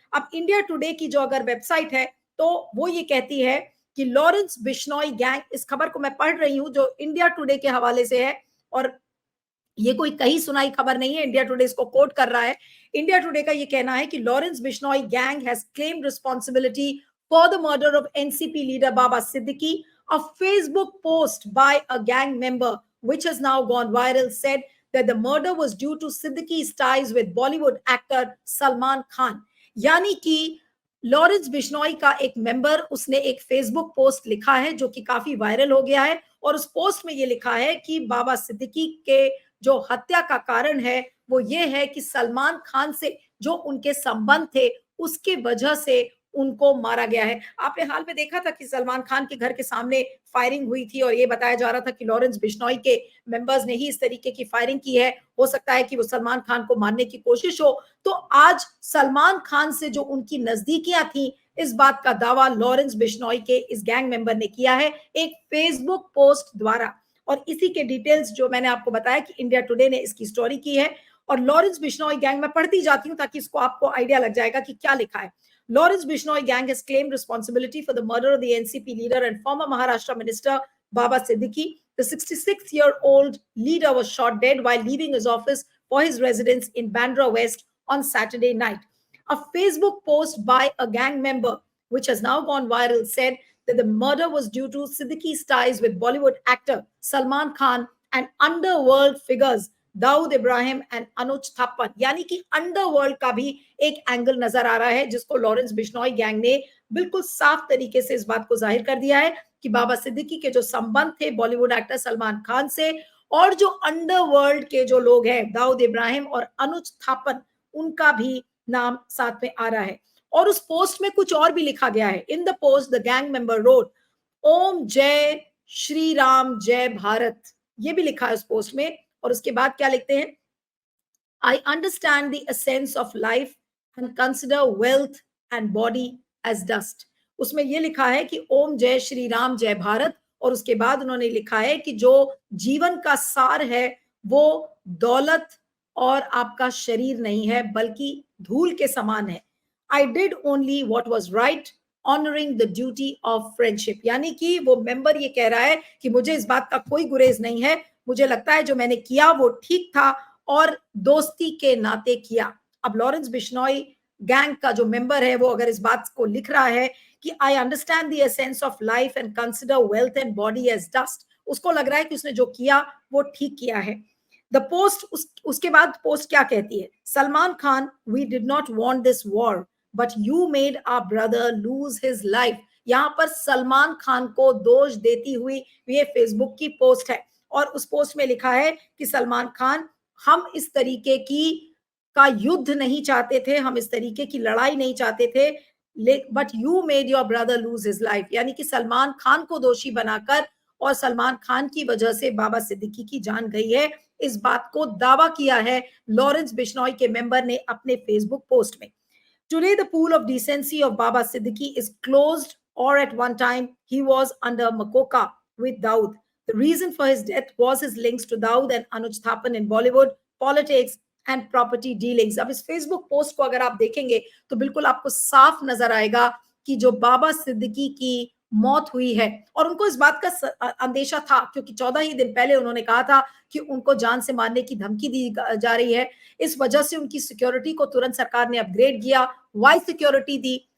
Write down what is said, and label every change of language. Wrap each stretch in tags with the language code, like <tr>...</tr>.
<hi>अब India today की जो अगर वेबसाइट है तो वो ये कहती है कि लॉरेंस बिश्नोई गैंग, इस खबर को मैं पढ़ रही हूं जो इंडिया टुडे के हवाले से है और ये कोई कहीं सुनाई खबर नहीं है, इंडिया टुडे इसको कोट कर रहा है। इंडिया टुडे का ये कहना है कि</hi> <en>Lawrence Bishnoi gang has claimed responsibility for the murder of NCP leader Baba Siddiqui. A Facebook post by a gang member, which has now gone viral, said that the murder was due to Siddiqui's ties with Bollywood actor Salman Khan.</en> <hi>यानी कि Lawrence Bishnoi का एक member, उसने एक Facebook post लिखा है जो कि काफी वायरल हो गया है और उस पोस्ट में ये लिखा है कि बाबा सिद्दीकी के जो हत्या का कारण है वो ये है कि सलमान खान से जो उनके संबंध थे उसके वजह से उनको मारा गया है। आपने हाल में देखा था कि सलमान खान के घर के सामने फायरिंग हुई थी और ये बताया जा रहा था कि लॉरेंस बिश्नोई के मेंबर्स ने ही इस तरीके की फायरिंग की है। हो सकता है कि वो सलमान खान को मारने की कोशिश हो। तो आज सलमान खान से जो उनकी नजदीकियां थी, इस बात का दावा लॉरेंस बिश्नोई के इस गैंग मेंबर ने किया है एक फेसबुक पोस्ट द्वारा। और इसी के डिटेल्स जो मैंने आपको बताया कि इंडिया टुडे ने इसकी स्टोरी की है और लॉरेंस बिश्नोई गैंग, मैं पढ़ती जाती हूं ताकि इसको आपको आइडिया लग जाएगा कि क्या लिखा है।</hi> <en>Lawrence Bishnoi gang has claimed responsibility for the murder of the NCP leader and former Maharashtra minister Baba Siddiqui. The 66-year-old leader was shot dead while leaving his office for his residence in Bandra West on Saturday night. A Facebook post by a gang member, which has now gone viral, said that the murder was due to Siddiqui's ties with Bollywood actor Salman Khan and underworld figures</en> <hi>Dawood Ibrahim and अनुज थापन, यानी कि underworld का भी एक angle नजर आ रहा है, जिसको Lawrence Bishnoi gang ने बिल्कुल साफ तरीके से इस बात को जाहिर कर दिया है कि बाबा सिद्दीकी के जो संबंध थे बॉलीवुड एक्टर सलमान खान से, और जो अंडरवर्ल्ड के जो लोग हैं दाऊद इब्राहिम और अनुज थापन, उनका भी नाम साथ में आ रहा है। और उस पोस्ट में कुछ और भी लिखा गया है।</hi> <en>in the post the gang member wrote</en> <hi>ओम जय श्री राम जय भारत, ये भी लिखा है उस पोस्ट में। और उसके बाद क्या लिखते हैं,</hi> <en>I understand the essence of life and consider wealth and body as dust.</en> <hi>उसमें ये लिखा है कि ओम जय श्री राम जय भारत, और उसके बाद उन्होंने लिखा है कि जो जीवन का सार है वो दौलत और आपका शरीर नहीं है, बल्कि धूल के समान है।</hi> <en>I did only what was right, honoring the duty of friendship.</en> <hi>यानी कि वो मेंबर ये कह रहा है कि मुझे इस बात का कोई गुरेज नहीं है, मुझे लगता है जो मैंने किया वो ठीक था और दोस्ती के नाते किया। अब लॉरेंस बिश्नोई गैंग का जो मेंबर है वो अगर इस बात को लिख रहा है कि</hi> <en>I understand the essence of life and consider wealth and body as dust,</en> <hi>उसको लग रहा है कि उसने जो किया वो ठीक किया है।</hi> <en>the post</en> <hi>उसके बाद पोस्ट क्या कहती है,</hi> <en>Salman Khan we did not want this war but you made our brother lose his life.</en> <hi>यहाँ पर सलमान खान को दोष देती हुई ये फेसबुक की पोस्ट है, और उस पोस्ट में लिखा है कि सलमान खान, हम इस तरीके की का युद्ध नहीं चाहते थे, हम इस तरीके की लड़ाई नहीं चाहते थे,</hi> <en>But you made your brother lose his life.</en> <hi>यानी कि सलमान खान को दोषी बनाकर और सलमान खान की वजह से बाबा सिद्दीकी की जान गई है, इस बात को दावा किया है लॉरेंस बिश्नोई के मेंबर ने अपने फेसबुक पोस्ट में।</hi> <en>Today, the pool of decency of Baba Siddiqui is closed, or at one time he was under Makoka with Daud. The reason for his death was his links to Daud and Anuj Thapan in Bollywood, politics and property dealings.</en> <hi>अब इस Facebook post को अगर आप देखेंगे तो बिल्कुल आपको साफ नजर आएगा कि जो बाबा सिद्दीकी की मौत हुई है, और उनको इस बात का अंदेशा था क्योंकि 14 ही दिन पहले उन्होंने कहा था कि उनको जान से मारने की धमकी दी जा रही है। इस वजह से उनकी सिक्योरिटी को तुरंत सरकार ने अपग्रेड किया, वाई सिक्योरिटी दी।</hi>